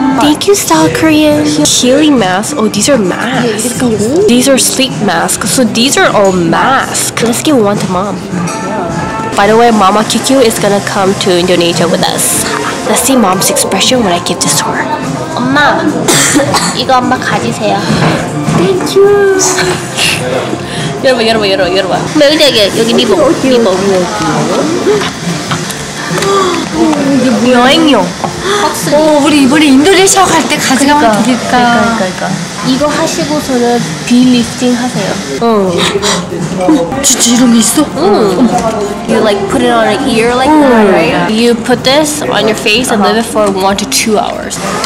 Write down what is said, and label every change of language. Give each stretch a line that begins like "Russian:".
English: Thank you, Stylekorean. Healing masks. Oh, these are masks. These are sleep masks. So these are all masks. Let's give one to mom. By the way, Mama QQ is gonna come to Indonesia with us. Let's see mom's expression when I give this to her.
Korean: 엄마, 이거 엄마 가지세요.
English: Thank you.
Korean: 열어봐. 여기 리본. 이게 여행용. 우리 이번에 인도네시아 갈 때 가져가면 되겠다. 그러니까. 이거 하시고서는 비-리프팅 하세요. 진짜 이런 게 있어?
English: You like put it on an ear like that, right? You put this on your face and leave it for 1 to 2 hours.